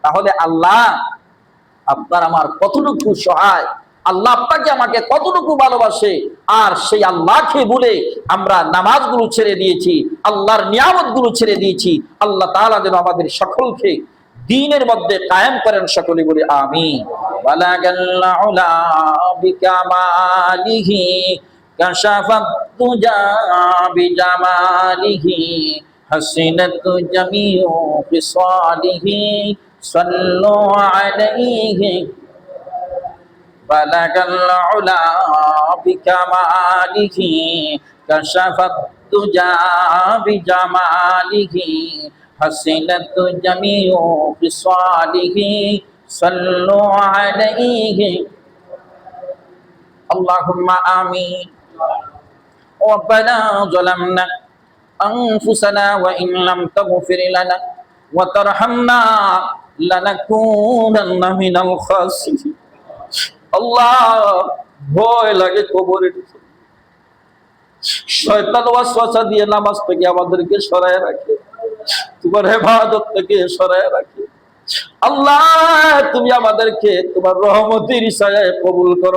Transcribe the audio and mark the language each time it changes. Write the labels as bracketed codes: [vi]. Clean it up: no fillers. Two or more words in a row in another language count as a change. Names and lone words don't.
[bn] তাহলে আল্লাহ আপনার আমার কতটুকু সহায়, আল্লাহ আপনাকে আমাকে কতটুকু ভালোবাসে, আর সেই আল্লাহকে ভুলে আমরা নামাজগুলো ছেড়ে দিয়েছি, আল্লাহর নিয়ামতগুলো ছেড়ে দিয়েছি। আল্লাহ তাআলা যেন আমাদের সকলকে দ্বীনের মধ্যে কায়েম করেন। সকলে বলি আমিন। [ar] بلغ العلى بكماله كشف الدجى بجماله حسنت جميع خصاله صلوا عليه. بلغ العلى بكماله كشف الدجى بجماله حسنت جميع خصاله صلوا عليه. اللهم آمين. ربنا ظلمنا أنفسنا وإن لم تغفر لنا وترحمنا لنكونن من الخاسرين। [bn] আল্লাহ, ভয় লাগে কবরের। শয়তান ওয়াসওয়াসা দিয়ে নামাজ থেকে আমাদেরকে সরায় রাখে, তোমার ইবাদত থেকে সরায় রাখে। আল্লাহ, তুমি আমাদেরকে তোমার রহমতের ছায়ায় কবুল করো।